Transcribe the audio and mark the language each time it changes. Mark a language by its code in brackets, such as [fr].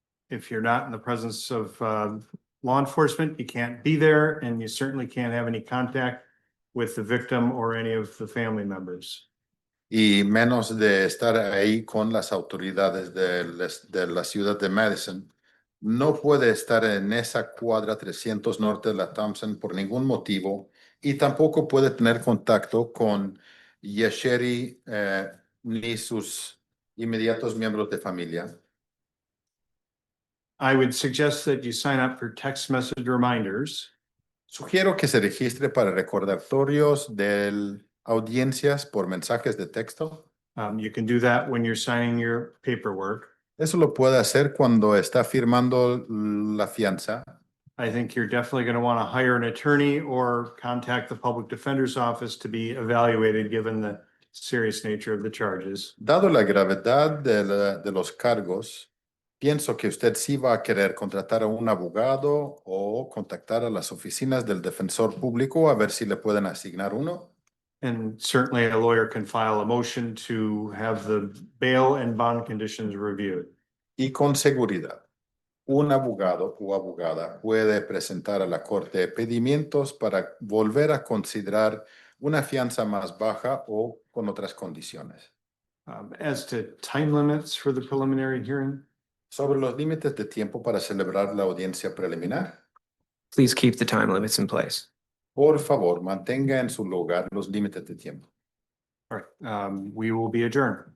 [en] If you're not in the presence of law enforcement, you can't be there, and you certainly can't have any contact with the victim or any of the family members. [es] Y menos de estar ahí con las autoridades de la ciudad de Madison. No puede estar en esa cuadra 300 norte de la Thompson por ningún motivo y tampoco puede tener contacto con Yesheri ni sus inmediatos miembros de familia. [en] I would suggest that you sign up for text message reminders. [es] Sugiero que se registre para recordatorios de audiencias por mensajes de texto. [en] You can do that when you're signing your paperwork. [es] Eso lo puede hacer cuando está firmando la fianza. [en] I think you're definitely going to want to hire an attorney or contact the public defender's office to be evaluated given the serious nature of the charges. [es] Dado la gravedad de los cargos, pienso que usted sí va a querer contratar a un abogado o contactar a las oficinas del defensor público a ver si le pueden asignar uno. [en] And certainly a lawyer can file a motion to have the bail and bond conditions reviewed. [es] Y con seguridad, un abogado o abogada puede presentar a la corte pedimientos para volver a considerar una fianza más baja o con otras condiciones. [en] As to time limits for the preliminary hearing? [es] Sobre los límites de tiempo para celebrar la audiencia preliminar, [en] Please keep the time limits in place. [es] por favor, mantenga en su lugar los límites de tiempo. [en] All right, we will be adjourned.